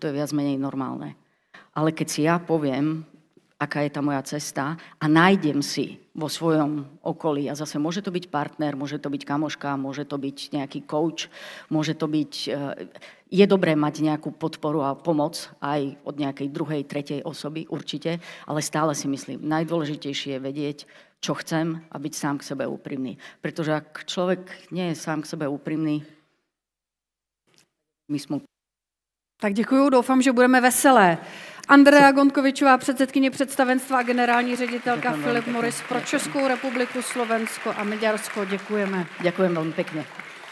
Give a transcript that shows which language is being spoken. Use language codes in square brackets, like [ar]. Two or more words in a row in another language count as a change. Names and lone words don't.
[sk] To je viac menej normálne. Ale keď si ja poviem, aká je tá moja cesta a nájdem si vo svojom okolí, a zase môže to byť partner, môže to byť kamoška, môže to byť nejaký coach, môže to byť... Je dobré mať nejakú podporu a pomoc aj od nejakej druhej, tretej osoby, určite, ale stále si myslím, najdôležitejšie je vedieť, čo chcem a byť sám k sebe úprimný. Pretože ak človek nie je sám k sebe úprimný, my sme... [cs] Tak děkuju, doufám, že budeme veselé. Andrea Gontkovičová, předsedkyně představenstva a generální ředitelka Philip Morris pro Českou republiku, Slovensko a Maďarsko. Děkujeme. [sk] Ďakujem veľmi pekne.